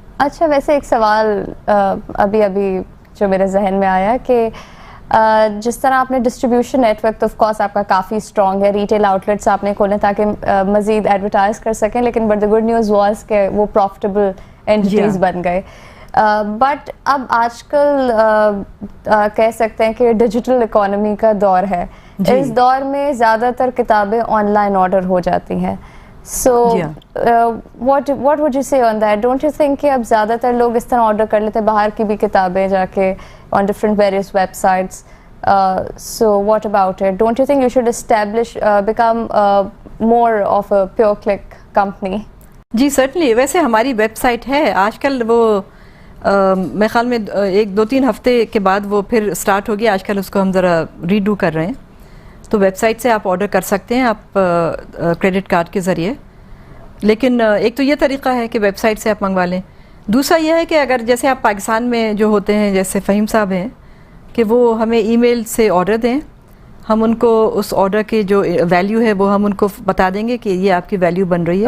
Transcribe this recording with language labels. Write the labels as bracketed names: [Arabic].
[Urdu] اچھا, ویسے ایک سوال ابھی جو میرے ذہن میں آیا کہ جس طرح آپ نے ڈسٹریبیوشن نیٹ ورک تو آف کورس آپ کا کافی اسٹرانگ ہے, ریٹیل آؤٹ لیٹس آپ نے کھولے تاکہ مزید ایڈورٹائز کر سکیں, لیکن [English] but the good news was [Urdu] کہ وہ پروفٹیبل اینٹیز بن گئے. بٹ اب آج کل کہہ سکتے ہیں کہ ڈیجیٹل اکانومی کا دور ہے. اس دور میں زیادہ تر کتابیں آن لائن آرڈر ہو جاتی ہیں. [English] So what would you say on that? Don't you think [Urdu] کہ اب زیادہ تر لوگ اس طرح آرڈر کر لیتے ہیں باہر کی بھی کتابیں جا کے [English] on different various websites? So what about it? Don't you think you should become more of a pure click company? [Urdu] جی certainly. ویسے ہماری ویب سائٹ ہے آج کل, وہ میرے خیال میں 1-2-3 ہفتے کے بعد وہ پھر اسٹارٹ ہوگی. آج کل اس کو ہم ذرا ریڈو کر رہے ہیں, تو ویب سائٹ سے آپ آرڈر کر سکتے ہیں آپ کریڈٹ کارڈ کے ذریعے. لیکن ایک تو یہ طریقہ ہے کہ ویب سائٹ سے آپ منگوا لیں. دوسرا یہ ہے کہ اگر جیسے آپ پاکستان میں جو ہوتے ہیں جیسے فہیم صاحب ہیں کہ وہ ہمیں ای میل سے آرڈر دیں, ہم ان کو اس آرڈر کے جو ویلیو ہے وہ ہم ان کو بتا دیں گے کہ یہ آپ کی ویلیو بن رہی ہے.